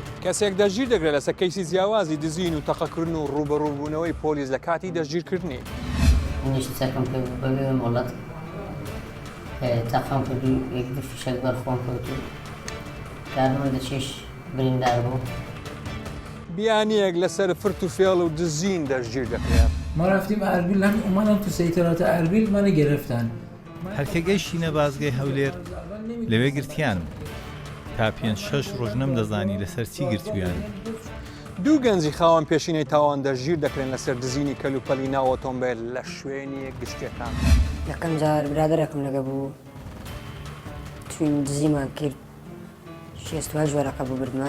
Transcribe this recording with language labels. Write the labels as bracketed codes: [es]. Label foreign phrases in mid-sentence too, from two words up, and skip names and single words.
[ckb] کەسێک دەژیر دەگرێت لەسەر کەیسی جیاوازی دزین و تەقەکردن و ڕوبەڕووبوونەوەی پۆلیس لە کاتی دەستگیرکردنی. منیش چەکەم پێ بەبێ وڵات تاقام کردو یەک دوو فیشەک بەرخۆم کەوتو کارمە دەچێش بریندار بوو. بیانیەک لەسەر فرت و فێڵ و دزین دەستگیر دەکرێت. [fa] ما رفتیم اربیل، هم اومدن تو سیطرات اربیل منو گرفتن. [ckb] هەرکە گەیشتینە بازگەی هەولێر لەوێ گرتیانم تا 5-6 ڕۆژ نەمدەزانی لەسەر چی گرتویان. دوو گەنجی خاوەن پێشینەی تاوان دەژیر دەکرێن لەسەر دزینی کەلوپەلی ناو ئۆتۆمبیل لە شوێنی گشتەکان. یەکەم جار برادەرێکم لەگە بوو توین دزیمان کرد، شێستوە ژوەرەکە بوو بردمان.